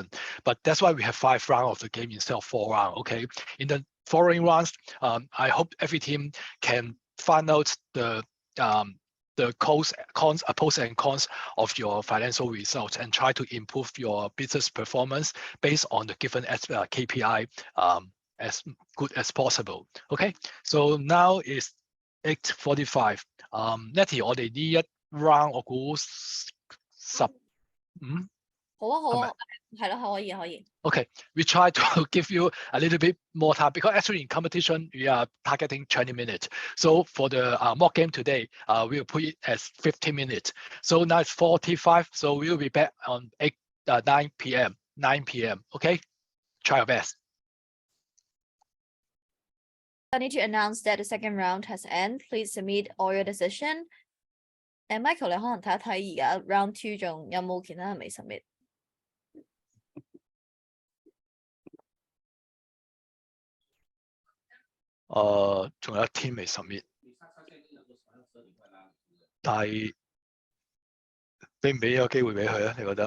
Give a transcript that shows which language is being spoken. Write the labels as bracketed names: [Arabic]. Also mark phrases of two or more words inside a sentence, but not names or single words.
[English] But that's why we have 5 rounds of the game instead of 4 rounds. Okay, in the following rounds, I hope every team can find out the pros and cons of your financial results and try to improve your business performance based on the given KPI as good as possible. Okay, so now is 8:45. Nettie, [Cantonese] 我哋呢一 round 我估15。好啊，係咯，可以。 [English] Okay, we try to give you a little bit more time because actually in competition we are targeting 20 minutes. So for the mock game today, we'll put it as 15 minutes. So now it's 45. So we'll be back on 9 p.m. Okay, try your best. I need to announce that the second round has ended. Please submit all your decision. [Cantonese] Michael 你可能睇一睇而家 round 2仲有冇其他人未 submit？仲有一天未 submit， 但係俾唔俾呢個機會俾佢啊？你覺得？